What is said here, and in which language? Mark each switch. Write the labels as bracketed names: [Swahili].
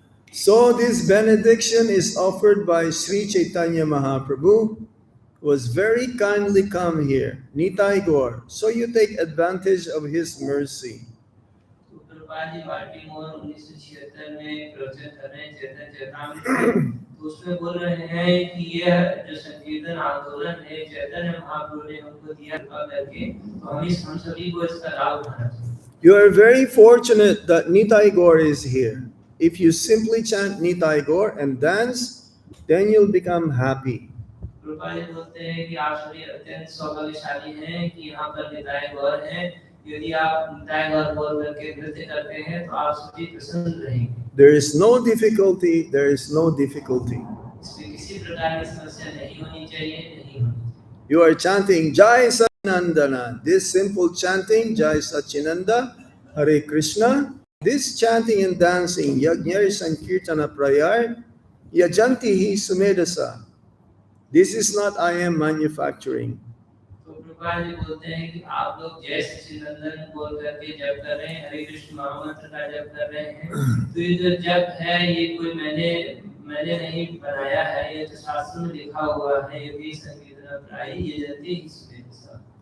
[English] So this benediction is offered by Sri Chaitanya Mahaprabhu, who was very kindly come here, Nitai Gaur. So you take advantage of his mercy. [Hindi] Prabhupada ji Baltimore 1976 में प्रवचन कर रहे हैं चैतन्य चरितामृत में, तो उसमें बोल रहे हैं कि यह जो संकीर्तन आंदोलन है चैतन्य महाप्रभु ने हमको दिया कृपा करके, तो हम सभी को इसका लाभ उठाना चाहिए. [English] You are very fortunate that Nitai Gaur is here. If you simply chant Nitai Gaur and dance, then you'll become happy. [Hindi] Prabhupada ji बोलते हैं कि आप सभी अत्यंत सौभाग्यशाली हैं कि यहाँ पर निताय गौर हैं. यदि आप निताय गौर बोल करके नृत्य करते हैं तो आप सभी प्रसन्न रहेंगे. [English] There is no difficulty. There is no difficulty. [Hindi] इसमें किसी प्रकार की समस्या नहीं होनी चाहिए, नहीं होनी. [English] You are chanting Jai Sachinandana. This simple chanting, Jai Sachinanda, Hare Krishna. This chanting and dancing, Yajnari Sankirtana Prayar, Yajantihi Sumedasa. This is not I am manufacturing. [Hindi] तो प्रभुपाद जी बोलते हैं कि आप लोग जय सच्चिदानंद बोल करके जप कर रहे हैं, हरे कृष्ण महामंत्र का जप कर रहे हैं. तो ये जो जप है ये कोई मैंने नहीं बनाया है, ये तो शास्त्र में लिखा हुआ है. यदि संकीर्तन प्राय ये जल्दी इसमें सब.